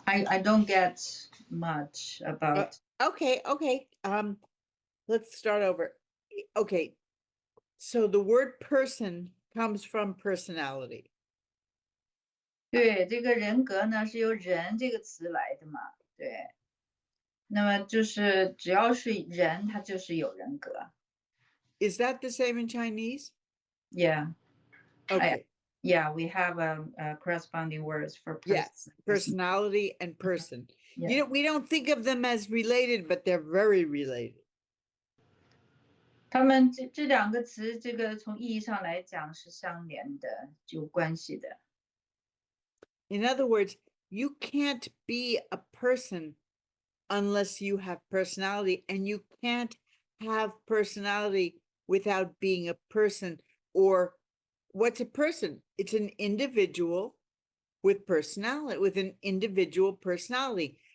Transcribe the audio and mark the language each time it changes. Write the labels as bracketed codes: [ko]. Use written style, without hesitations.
[en] I don't get much about. Okay. Let's start over. Okay. So the word person comes from personality. [zh] 对，这个人格呢是由人这个词来的嘛，对。那么就是只要是人，他就是有人格。 [en] Is that the same in Chinese? Yeah. Okay. Yeah, we have corresponding words for person. Yes, personality and person. Yeah. We don't think of them as related, but they're very related. [zh] 他们这两个词，这个从意义上来讲是相连的，有关系的。 [en] In other words, you can't be a person unless you have personality, and you can't have personality without being a person. Or what's a person? It's an individual with personality, with an individual personality.